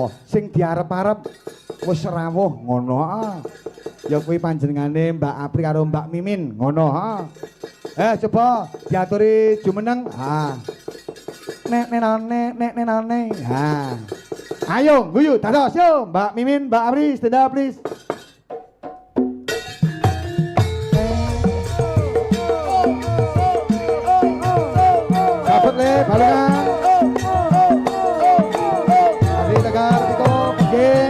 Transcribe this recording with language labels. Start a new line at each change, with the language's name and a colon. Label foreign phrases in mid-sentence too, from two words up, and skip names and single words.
Javanese: sing diarep-arep wis rawuh ngono ah. Ya kuwi panjenengane Mbak Apri karo Mbak Mimin ngono ah. Coba diaturi jumeneng. Ha. Nek nenane. Ha. Ayo guyu dados yo Mbak Mimin, Mbak Apri
English: stand up please.
Javanese: Sahabat le, balengan. Ari Tegar, Tito, Pegeng.